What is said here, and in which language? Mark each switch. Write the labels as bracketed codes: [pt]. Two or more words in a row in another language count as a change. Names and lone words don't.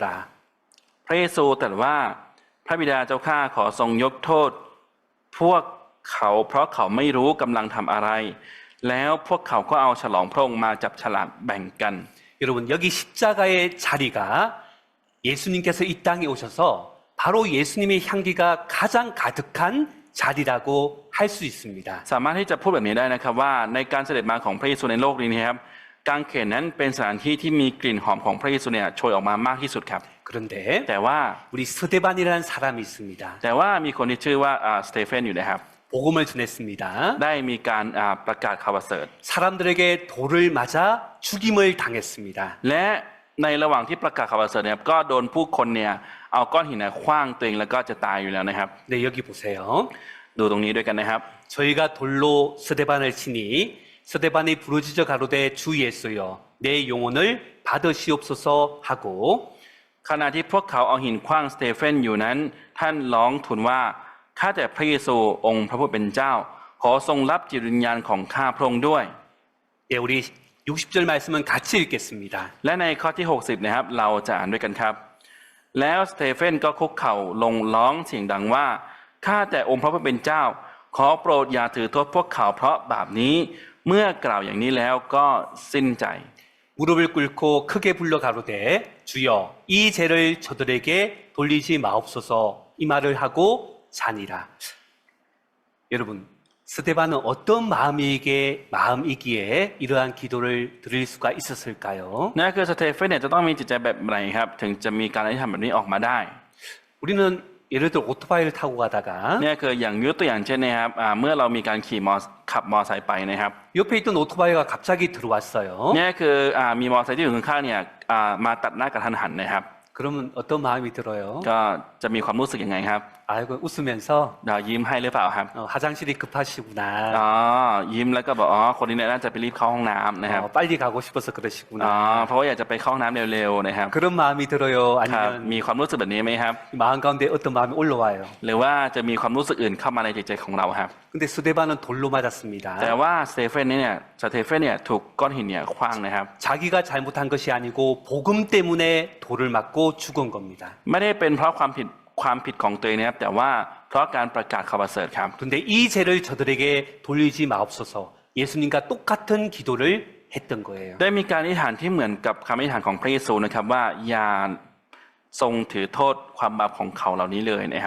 [th] พระเยซูตรัสว่าพระบิดาเจ้าข้าขอทรงยกโทษพวกเขาเพราะเขาไม่รู้กำลังทำอะไร แล้วพวกเขาก็เอาฉลองพระองค์มาจับฉลากแบ่งกัน [ko] 여러분 여기 십자가의 자리가 예수님께서 이 땅에 오셔서 바로 예수님의 향기가 가장 가득한 자리라고 할 수 있습니다. [th] สามารถที่จะพูดแบบนี้ได้นะครับว่าในการเสด็จมาของพระเยซูในโลกนี้นะครับกางเขนนั้นเป็นสถานที่ที่มีกลิ่นหอมของพระเยซูเนี่ยโชยออกมามากที่สุดครับ [ko] 그런데 [th] แต่ว่า [ko] 우리 스데반이라는 사람이 있습니다. [th] แต่ว่ามีคนที่ชื่อว่าสเตเฟนอยู่นะครับ [ko] 복음을 전했습니다. [th] ได้มีการประกาศข่าวประเสริฐ [ko] 사람들에게 돌을 맞아 죽임을 당했습니다. [th] และในระหว่างที่ประกาศข่าวประเสริฐเนี่ยก็โดนผู้คนเนี่ยเอาก้อนหินขว้างตัวเองแล้วก็จะตายอยู่แล้วนะครับ [ko] 네, 여기 보세요. [th] ดูตรงนี้ด้วยกันนะครับ [ko] 저희가 돌로 스데반을 치니 스데반이 부르짖어 가로되 주 예수여 내 영혼을 받으시옵소서 하고 [th] ขณะที่พวกเขาเอาหินขว้างสเตเฟนอยู่นั้นท่านร้องทูลว่าข้าแต่พระเยซูองค์พระผู้เป็นเจ้า ขอทรงรับจิตวิญญาณของข้าพระองค์ด้วย [ko] 예, 우리 60절 말씀은 같이 읽겠습니다. [th] และในข้อที่ 60 นะครับเราจะอ่านด้วยกันครับ แล้วสเตเฟนก็คุกเข่าลงร้องเสียงดังว่าข้าแต่องค์พระผู้เป็นเจ้า ขอโปรดอย่าถือโทษพวกเขาเพราะบาปนี้เมื่อกล่าวอย่างนี้แล้วก็สิ้นใจ [ko] 무릎을 꿇고 크게 불러 가로되 주여 이 죄를 저들에게 돌리지 마옵소서 이 말을 하고 자니라. 여러분 스데반은 어떤 마음이기에 이러한 기도를 드릴 수가 있었을까요? [th] นั่นคือสเตเฟนเนี่ยจะต้องมีจิตใจแบบไหนครับถึงจะมีการอธิษฐานแบบนี้ออกมาได้ [ko] 우리는 예를 들어 오토바이를 타고 가다가 [th] เนี่ยคืออย่างยกตัวอย่างเช่นนะครับเมื่อเรามีการขับมอไซค์ไปนะครับ [ko] 옆에 있던 오토바이가 갑자기 들어왔어요. [th] เนี่ยคือมีมอไซค์ที่อยู่ข้างๆเนี่ยมาตัดหน้ากระทันหันนะครับ [ko] 그러면 어떤 마음이 들어요? [th] ก็จะมีความรู้สึกยังไงครับ [ko] 아이고 웃으면서 [th] เรายิ้มให้หรือเปล่าครับ [ko] 화장실이 급하시구나. [th] อ๋อยิ้มแล้วก็บอกอ๋อคนนี้เนี่ยน่าจะไปรีบเข้าห้องน้ำนะครับ [ko] 빨리 가고 싶어서 [th] อ๋อ [ko] 그러시구나. [th] เพราะว่าอยากจะไปเข้าห้องน้ำเร็วๆนะครับ [ko] 그런 마음이 들어요. [th] ครับ [ko] 아니면 [th] มีความรู้สึกแบบนี้ไหมครับ [ko] 마음 가운데 어떤 마음이 올라와요. [th] หรือว่าจะมีความรู้สึกอื่นเข้ามาในจิตใจของเราครับ [ko] 근데 스데반은 돌로 맞았습니다. [th] แต่ว่าสเตเฟนเนี่ยถูกก้อนหินเนี่ยขว้างนะครับ [ko] 자기가 잘못한 것이 아니고 복음 때문에 돌을 맞고 죽은 겁니다. [th] ไม่ได้เป็นเพราะความผิดของตัวเองนะครับแต่ว่าเพราะการประกาศข่าวประเสริฐครับ [ko] 그런데 이 죄를 저들에게 돌리지 마옵소서. 예수님과 똑같은 기도를 했던 거예요. [th] ได้มีการอธิษฐานที่เหมือนกับคำอธิษฐานของพระเยซูนะครับว่าอย่าทรงถือโทษความบาปของเขาเหล่านี้เลยนะครับ